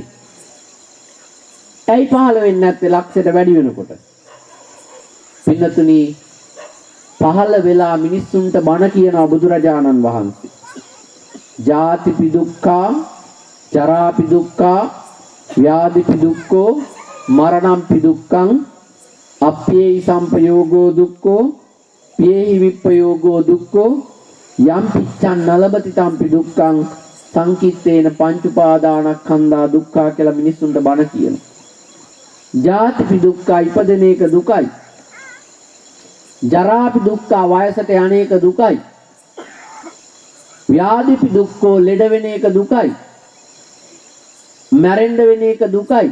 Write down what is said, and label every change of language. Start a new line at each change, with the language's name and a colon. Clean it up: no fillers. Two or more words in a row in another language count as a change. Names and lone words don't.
Sinhala: ඇයි පහළ වෙන්නේ නැත්තේ ලක්ෂයට වැඩි වෙනකොට? පින්නතුනි පහළ වෙලා මිනිස්සුන්ට බණ කියනවා බුදුරජාණන් වහන්සේ.
Pali: ජාතිපි දුක්ඛා, ජරාපි දුක්ඛා, ව්‍යාධිපි දුක්ඛෝ, මරණම්පි දුක්ඛං, අප්පේහි සම්පයෝගෝ දුක්ඛෝ, පියේහි විප්පයෝගෝ දුක්ඛෝ, යම් පිච්ඡන් නලබති තම්පි දුක්ඛං සංකිට්ඨේන පංච උපාදානස්කන්ධා දුක්ඛා
Sinhala: කියලා මිනිස්සුන්ට බණ කියනවා.
Pali: ජාතිපි දුක්ඛා
Sinhala: ඉපදෙන එක දුකයි.
Pali: ජරාපි දුක්ඛා
Sinhala: වයසට යන එක දුකයි.
Pali: ව්‍යාධිපි දුක්ඛෝ
Sinhala: ලෙඩ වෙන එක දුකයි. මැරෙන්න වෙන එක දුකයි.